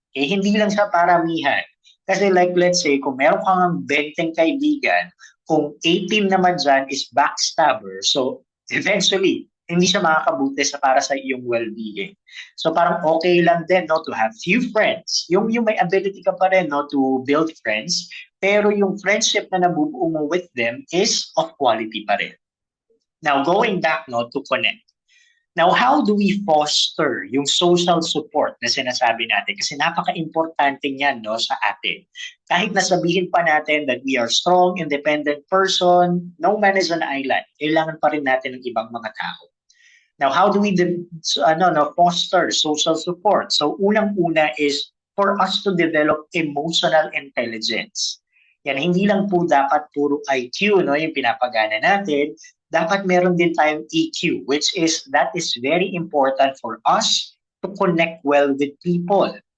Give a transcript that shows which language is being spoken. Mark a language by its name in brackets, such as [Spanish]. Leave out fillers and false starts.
[Filipino] Hindi lang sa paramihan. Kasi like let's say, kung meron kang 20 kaibigan, kung 18 naman dyan is backstabber, so eventually, hindi siya makakabuti para sa iyong well-being. So parang okay lang din to have few friends. Yung may ability ka pa rin to build friends, pero yung friendship na nabubuo mo with them is of quality pa rin. [English] Now going back to connect. Now how do we foster yung social support na sinasabi natin? [Filipino] Kasi napaka-importante niyan sa atin. [English] Kahit nasabihin pa natin that we are strong, independent person, no man is an island. [Filipino] Kailangan pa rin natin ng ibang mga tao. [English] Now, how do we foster social support? So, unang-una is for us to develop emotional intelligence. [Filipino] Yan, hindi lang po dapat puro IQ, yung pinapagana natin. [English] Dapat meron din tayong EQ, that is very important for us to connect well with people.